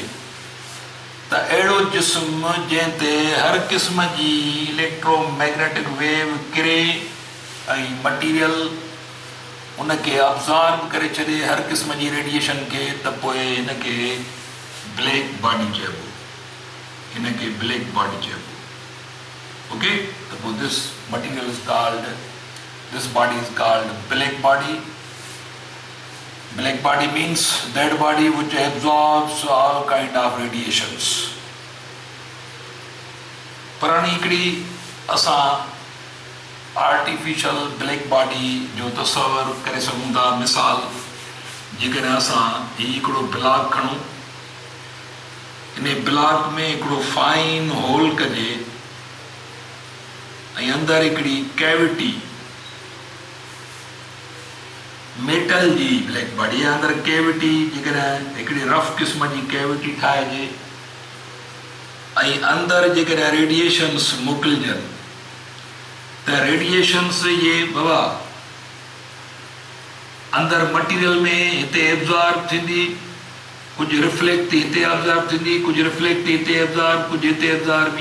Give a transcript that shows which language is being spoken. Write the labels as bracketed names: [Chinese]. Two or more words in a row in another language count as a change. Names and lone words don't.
[Sindhi] त अहिड़ो जिस्म जंहिं ते हर क़िस्म जी [English] electromagnetic wave [Sindhi] किरे ऐं मटीरियल उनखे अब्ज़ॉर्ब करे छॾे हर क़िस्म जी रेडिएशन खे, त पोइ हिनखे [English] black body [Sindhi] चइबो. हिनखे [English] black body [Sindhi] चइबो. [English] Okay, so this material is called, this body is called black body. Black body means that body which absorbs all kind of radiations. [Sindhi] पर हाणे हिकिड़ी असां [English] artificial black body [Sindhi] जो तस्वर करे सघूं था. मिसाल, जेकॾहिं असां हीउ हिकिड़ो ब्लॉक खणूं, इन ब्लॉक में हिकिड़ो [English] fine hole [Sindhi] कजे ऐं अंदरि हिकिड़ी कैविटी मेटल जी [English] black body [Sindhi] आहे. अंदरि कैविटी जेकॾहिं हिकिड़ी रफ क़िस्म जी कैविटी ठाहिजे ऐं अंदरि जेकॾहिं रेडिएशन्स मोकिलिजनि, त रेडिएशन्स इहे बाबा अंदरि मटीरियल में हिते एब्ज़ॉर्ब थींदी, कुझु रिफ्लेक्ट थी हिते एब्ज़ॉर्ब थींदी, कुझु रिफ्लेक्ट थी हिते एब्ज़ॉर्ब, कुझु हिते एब्ज़ॉर्ब.